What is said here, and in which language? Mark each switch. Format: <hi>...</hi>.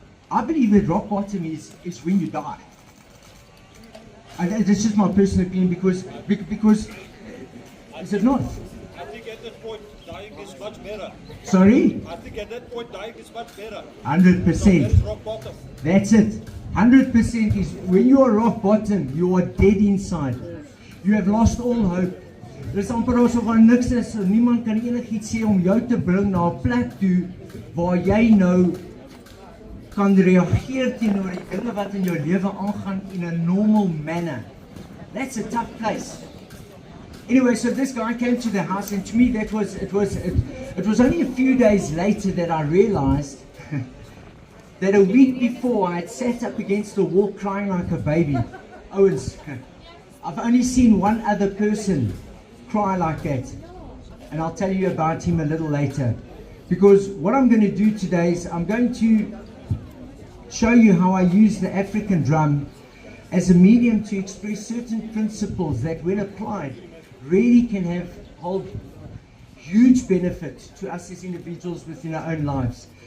<en>I believe that rock bottom is when you die. And that's just my personal opinion because is it not? I think at that point dying is much better. Sorry? I think at that point dying is much better. 100%. So that's rock bottom. That's it. 100% is when you are rock bottom, you are dead inside. You have lost all hope.</en> <af>Dis amper asof daar niks is, niemand kan enigiets sê om jou te bring na 'n plek toe waar jy nou kan reageer teenoor die dinge wat in jou lewe aangaan</af> <en>in a normal manner. That's a tough place. Anyway, so this guy came to the house, and to me it was only a few days later that I realized that a week before I had sat up against the wall crying like a baby. Owens, I've only seen one other person cry like that, and I'll tell you about him a little later, because what I'm going to do today is I'm going to show you how I use the African drum as a medium to express certain principles that when applied really can hold huge benefit to us as individuals within our own lives.</en>